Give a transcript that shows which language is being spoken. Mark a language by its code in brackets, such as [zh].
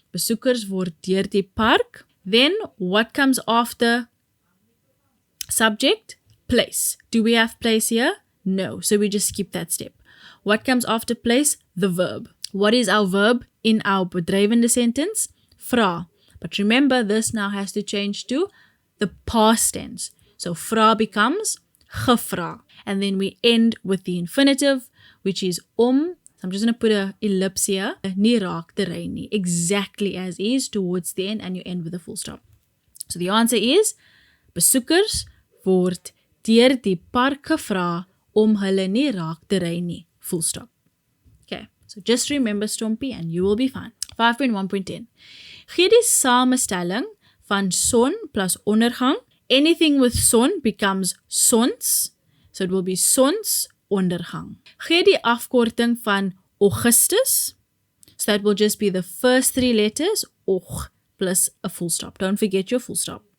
[af] Besoekers word deur die park. [en] Then what comes after subject? Place. Do we have place here? No. So we just skip that step. What comes after place? The verb. What is our verb in our bedrijvende sentence? Vra. But remember, this now has to change to the past tense. So vra becomes gevra. And then we end with the infinitive, which is om. So I'm just going to put an ellipse here. [af] Nie raak te ry nie. [en] Exactly as is towards the end, and you end with a full stop. So the answer is, [af] besoekers word deur die park gevra om hulle nie raak te ry nie. [en] Full stop. Okay, so just remember stompie and you will be fine. 5.1.10. [af] Gee die samestelling van son plus ondergang. [en] Anything with son becomes sons. So it will be sons ondergang. [af] Gee die afkorting van Augustus. [en] So that will just be the first 3 letters, og, plus a full stop. Don't forget your full stop.